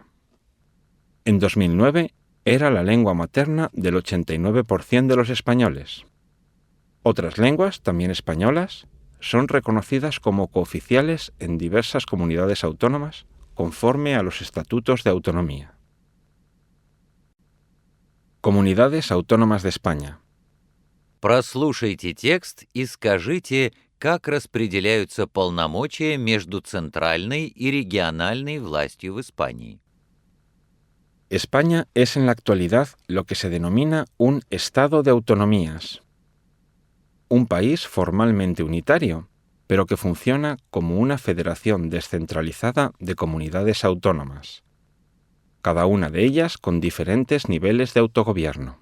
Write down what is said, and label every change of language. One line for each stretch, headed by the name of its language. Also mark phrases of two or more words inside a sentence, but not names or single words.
Spanish: En 2009 era la lengua materna del 89% de los españoles. Otras lenguas, también españolas, son reconocidas como cooficiales en diversas comunidades autónomas conforme a los estatutos de autonomía. Comunidades autónomas de España.
Russian: Прослушайте текст и скажите, как распределяются полномочия между центральной и региональной властью в Испании.
Spanish: España es en la actualidad lo que se denomina un Estado de autonomías, un país formalmente unitario, pero que funciona como una federación descentralizada de comunidades autónomas, cada una de ellas con diferentes niveles de autogobierno.